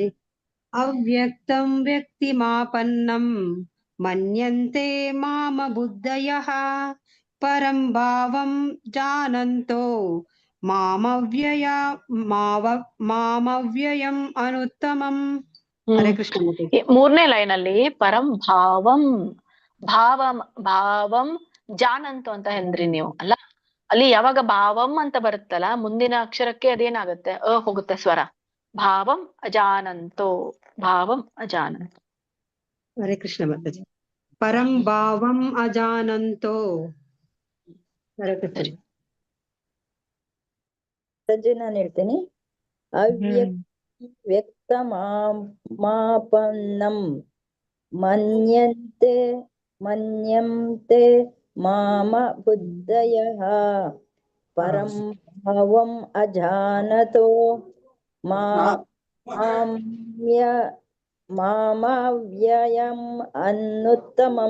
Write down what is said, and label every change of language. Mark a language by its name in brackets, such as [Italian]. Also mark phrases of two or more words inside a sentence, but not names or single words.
[Sanskrit] ಅವ್ಯಕ್ತಂ ವ್ಯಕ್ತಿಮಾಪನ್ನಂ ಮನ್ಯಂತೆ ಮಾಮ ಬುದ್ಧಯಃ ಪರಂ ಭಾವಂ ಜಾನಂತೋ ಮಾಮವ್ಯಯಂ ಅನುತ್ತಮಂ. [Kannada] ಹರೇ ಕೃಷ್ಣ ಮಾತಾಜಿ. ಮೂರನೇ ಲೈನ್ ಅಲ್ಲಿ [Sanskrit] ಪರಂ ಭಾವಂ ಭಾವಂ ಜಾನಂತು [Kannada] ಅಂತ ಅಂದ್ರಿ ನೀವು ಅಲ್ಲ. ಅಲ್ಲಿ ಯಾವಾಗ ಭಾವಂ ಅಂತ ಬರುತ್ತಲ್ಲ, ಮುಂದಿನ ಅಕ್ಷರಕ್ಕೆ ಅದೇನಾಗುತ್ತೆ? ಹೋಗುತ್ತೆ ಸ್ವರ. [Sanskrit] ಭಾವಂ ಅಜಾನಂತೋ, ಭಾವಂ ಅಜಾನಂತೋ. [Kannada] ಹರೇ ಕೃಷ್ಣ ಮಾತಾಜಿ. [Sanskrit] ಪರಂ ಭಾವಂ ಅಜಾನಂತೋ. [Kannada] ಹರೇ ಕೃಷ್ಣ ಮಾತಾಜಿ. ನಾನು ಹೇಳ್ತೇನೆ. [Sanskrit] ಅವ್ಯಕ್ತಮಾಪನ್ನಂ ಮನ್ಯಂತೆ ಮಾಮ ಬುದ್ಧಯಃ ಪರಂ ಭಾವಂ ಅಜಾನತೋ ಮಾಮಾವ್ಯಯಂ ಅನುತ್ತಮಂ.